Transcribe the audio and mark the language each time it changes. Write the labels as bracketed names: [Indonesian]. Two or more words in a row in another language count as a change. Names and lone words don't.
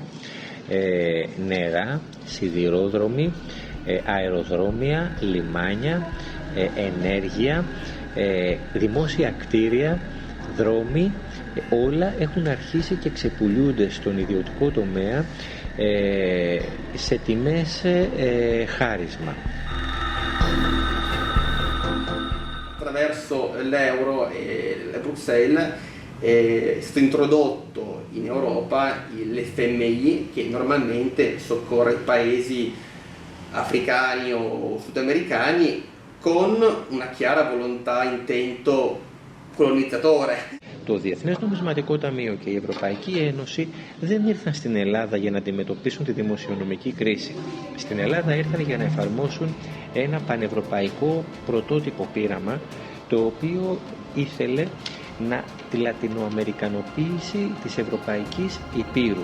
[Greek] Νερά, σιδηρόδρομοι, αεροδρόμια, λιμάνια, ενέργεια, δημόσια κτίρια, δρόμοι, όλα έχουν αρχίσει και ξεπουλούνται στον ιδιωτικό τομέα σε τιμές χάρισμα. [Italian] Attraverso l'euro e Bruxelles è stato introdotto in Europa l'FMI, che normalmente soccorre i paesi africani o sudamericani con una chiara volontà, intento colonizzatore. [Greek] Το Διεθνές Νομισματικό Ταμείο και η Ευρωπαϊκή Ένωση δεν ήρθαν στην Ελλάδα για να αντιμετωπίσουν τη δημοσιονομική κρίση. Στην Ελλάδα ήρθαν για να εφαρμόσουν ένα πανευρωπαϊκό πρωτότυπο πείραμα, το οποίο ήθελε τη λατινοαμερικανοποίηση της Ευρωπαϊκής Υπήρου.